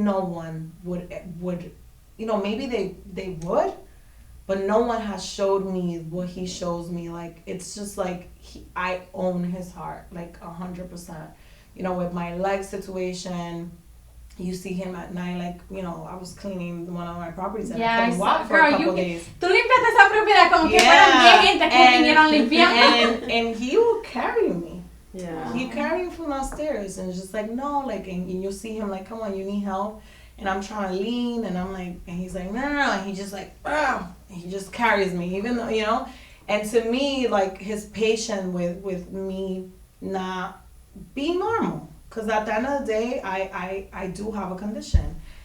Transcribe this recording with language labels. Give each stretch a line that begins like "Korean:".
English: No one would, you know, maybe they would, but no one has showed me what he shows me. Like, it's just like I own his heart like 100%. You know, with my leg situation, you see him at night, like, you know, I was cleaning one of my properties and I couldn't walk for a couple days.
Spanish: Tú limpiaste esa propiedad como que fueran 10 gente que vinieron limpiando.
English: And he will carry me. Yeah. He carried me from downstairs and just like, no, like, and you'll see him like, come on, you need help. And I'm trying to lean and I'm like, and he's like, no. And he just like, and he just carries me, even though, you know. And to me, like, his patience with me not be normal, because at the end of the day, I do have a condition.